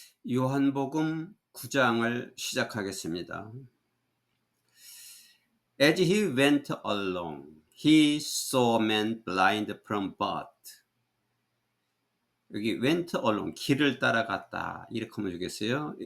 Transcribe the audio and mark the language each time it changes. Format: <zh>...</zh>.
<ko>요한복음 9장을 시작하겠습니다.</ko> <en>As he went along, he saw a man blind from birth.</en> <ko>여기 went along, 길을 따라갔다. 이렇게 하면 되겠어요.</ko>